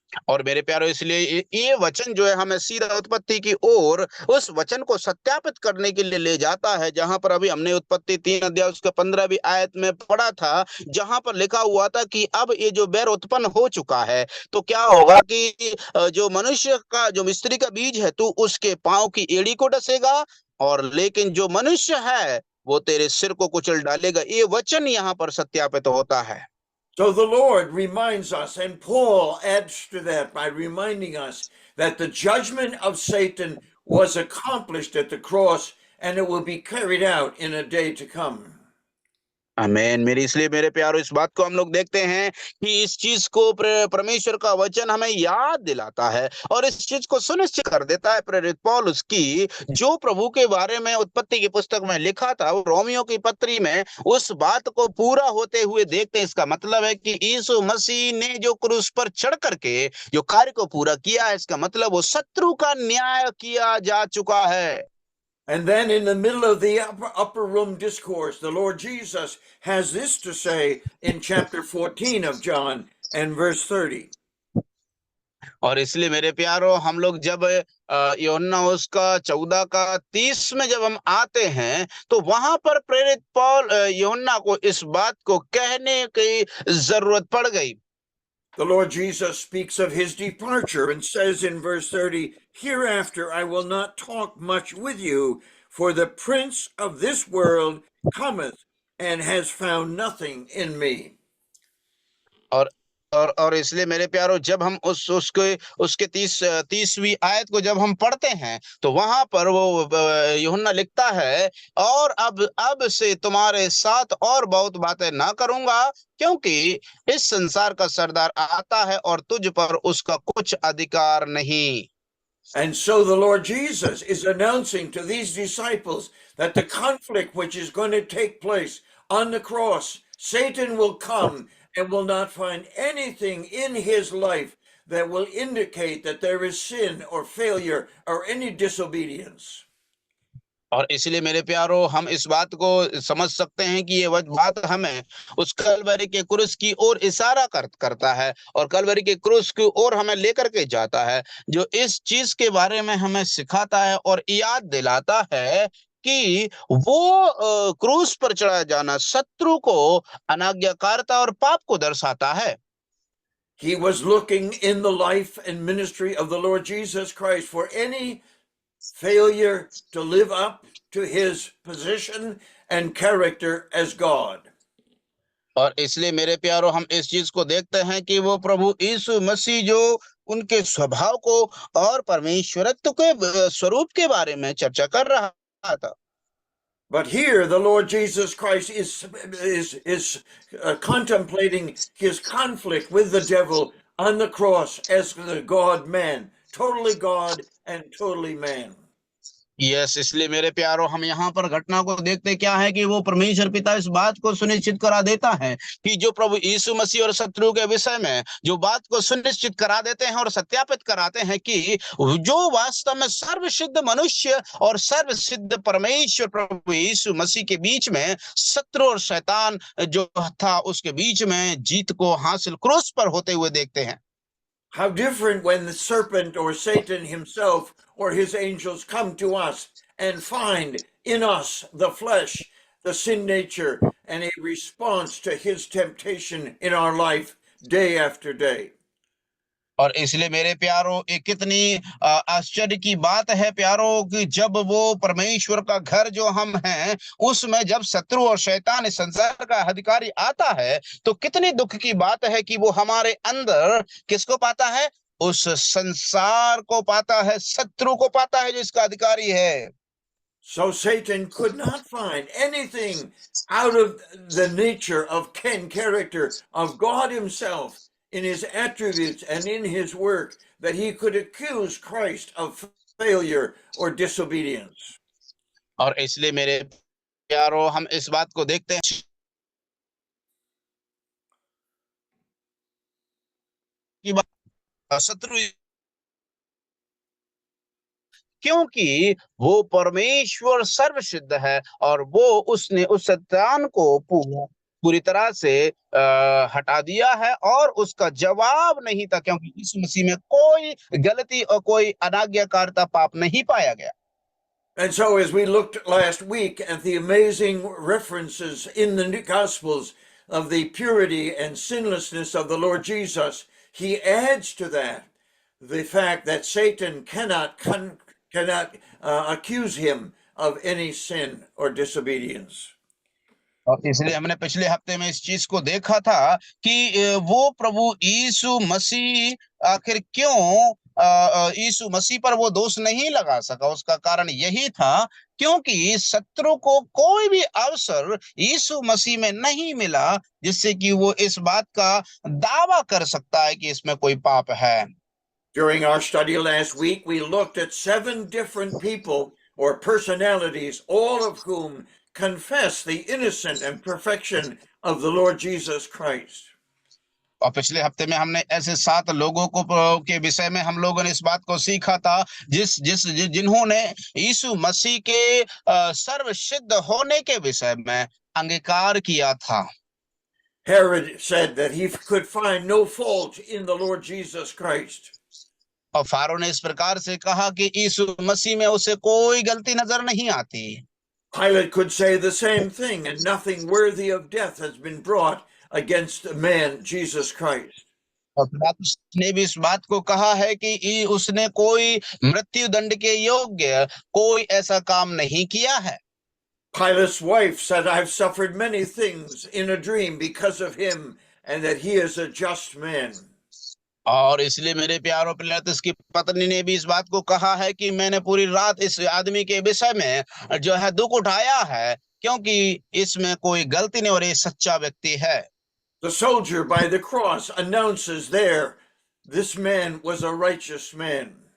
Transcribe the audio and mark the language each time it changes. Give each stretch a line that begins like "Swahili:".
Hindi: और मेरे प्यारो, इसलिए ये वचन जो है हमें सीधा उत्पत्ति की ओर उस वचन को सत्यापित करने के लिए ले जाता है, जहां पर अभी हमने उत्पत्ति 3 अध्याय उसके 15वीं आयत में पढ़ा था, जहां पर लिखा हुआ था कि अब ये जो बैर उत्पन्न हो चुका है तो क्या होगा कि जो मनुष्य का जो मिस्त्री का बीज है तू उसके पांव की एड़ी को डसेगा, और लेकिन जो मनुष्य है वो तेरे सिर को कुचल डालेगा। ये वचन यहाँ पर सत्यापित होता है।
English: So the Lord reminds us, and Paul adds to that by reminding us that the judgment of Satan was accomplished at the cross, and it will be carried out in a day to come.
Hindi: आमेन। इसलिए मेरे प्यारो, इस बात को हम लोग देखते हैं कि इस चीज को परमेश्वर का वचन हमें याद दिलाता है और इस चीज को सुनिश्चित कर देता है प्रेरित पौलुस की जो प्रभु के बारे में उत्पत्ति की पुस्तक में लिखा था, रोमियो की पत्री में उस बात को पूरा होते हुए देखते हैं। इसका मतलब है कि यीशु मसीह ने जो क्रूस पर चढ़ करके जो कार्य को पूरा किया है, इसका मतलब वो शत्रु का न्याय किया जा चुका है।
English: And then in the middle of the upper room discourse, the Lord Jesus has this to say in chapter 14 of John and verse 30.
Hindi: और इसलिए मेरे प्यारो, हम लोग जब यूहन्ना उसका 14 का 30 में जब हम आते हैं तो वहां पर प्रेरित पौल यूहन्ना को इस बात को कहने की जरूरत पड़ गई।
English: The Lord Jesus speaks of his departure and says in verse 30, "Hereafter I will not talk much with you, for the prince of this world cometh and has found nothing in me."
Hindi: और इसलिए मेरे प्यारो जब हम उसके 30वीं आयत को जब हम पढ़ते हैं तो वहां पर वो यूहन्ना लिखता है, और अब से तुम्हारे साथ और बहुत बातें ना करूंगा, क्योंकि इस संसार का सरदार आता है और तुझ पर उसका कुछ अधिकार नहीं।
English: And so the Lord Jesus is announcing to these disciples that the conflict which is going to take place on the cross, Satan will come and will not find anything in his life that will indicate that there is sin or failure or any disobedience.
Hindi: और इसलिए मेरे प्यारो हम इस बात को समझ सकते हैं कि ये बात हमें उस कलवरी के क्रूस की ओर इशारा करता है, और कलवरी के क्रूस की ओर हमें लेकर के जाता है, जो इस चीज के बारे में हमें सिखाता है और याद दिलाता है कि वो क्रूस पर चढ़ाया जाना शत्रु को, अनाज्ञाकारिता और पाप को दर्शाता है।
English: He was looking in the life and ministry of the Lord Jesus Christ for any failure to live up to his position and character as God.
Hindi: और इसलिए मेरे प्यारो हम इस चीज को देखते हैं कि वो प्रभु यीशु मसीह जो उनके स्वभाव को और परमेश्वरत्व के स्वरूप के बारे में चर्चा कर रहा था।
English: But here the Lord Jesus Christ is contemplating his conflict with the devil on the cross as the God man, totally God and totally man.
Hindi: Yes, इसलिए मेरे प्यारो हम यहाँ पर घटना को देखते क्या है कि वो परमेश्वर पिता इस बात को सुनिश्चित करा देता है कि जो प्रभु यीशु मसीह और शत्रु के विषय में जो बात को सुनिश्चित करा देते हैं और सत्यापित कराते हैं कि जो वास्तव में सर्वसिद्ध मनुष्य और सर्वसिद्ध परमेश्वर प्रभु यीशु मसीह के बीच में शत्रु और शैतान जो था उसके बीच में जीत को हासिल क्रूस पर होते हुए देखते हैं।
English: How different when the serpent or Satan himself or his angels come to us and find in us the flesh, the sin nature, and a response to his temptation in our life day after day.
Hindi: और इसलिए मेरे प्यारो एक कितनी आश्चर्य की बात है प्यारो कि जब वो परमेश्वर का घर जो हम हैं उसमें जब शत्रु और शैतान इस संसार का अधिकारी आता है तो कितनी दुख की बात है कि वो हमारे अंदर किसको पाता है, उस संसार को पाता है, शत्रु को पाता है जो इसका अधिकारी है।
English: So Satan could not find anything out of the nature of character of God himself in his attributes and in his work that he could accuse Christ of failure or disobedience.
Hindi: और इसलिए मेरे प्यारो हम इस बात को देखते हैं कि शत्रु, क्योंकि वो परमेश्वर सर्वसिद्ध है और वो उसने उस शैतान को पूरी तरह से हटा दिया है और उसका जवाब नहीं था, क्योंकि इस मसीह में कोई गलती और कोई अनाज्ञाकारिता पाप नहीं पाया गया।
English: And so as we looked last week at the amazing references in the Gospels of the purity and sinlessness of the Lord Jesus, he adds to that the fact that Satan cannot accuse him of any sin or disobedience.
Hindi: और इसलिए हमने पिछले हफ्ते में इस चीज को देखा था कि वो प्रभु यीशु मसीह आखिर क्यों यीशु मसीह पर वो दोष नहीं लगा सका। उसका कारण यही था क्योंकि शत्रु को कोई भी अवसर यीशु मसीह में नहीं मिला जिससे कि वो इस बात का दावा कर सकता है कि इसमें कोई पाप है।
English: During our study last week, we looked at 7 different people or personalities, all of whom confess the innocence and perfection of the Lord Jesus Christ.
Hindi: और पिछले हफ्ते में हमने ऐसे 7 लोगों को के विषय में हम लोगों ने इस बात को सीखा था जिन्होंने यीशु मसीह के सर्वसिद्ध होने के विषय में अंगीकार किया था।
English: Herod said that he could find no fault in the Lord Jesus Christ.
Hindi: और फारो ने इस प्रकार से कहा कि यीशु मसीह में उसे कोई गलती नजर नहीं आती।
English: Pilate could say the same thing, and nothing worthy of death has been brought against the man Jesus Christ.
Hindi: और पिलातुस ने भी इस बात को कहा है कि उसने कोई मृत्यु दंड के योग्य कोई ऐसा काम नहीं किया है।
English: Pilate's wife said, I've suffered many things in a dream because of him, and that he is a just man.
Hindi: और इसलिए मेरे प्यारों, पिलातुस की पत्नी ने भी इस बात को कहा है कि मैंने पूरी रात इस आदमी के विषय में जो है दुख उठाया है, क्योंकि इसमें कोई गलती नहीं और ये सच्चा व्यक्ति है।
English: The soldier by the cross announces there, this man was a righteous man.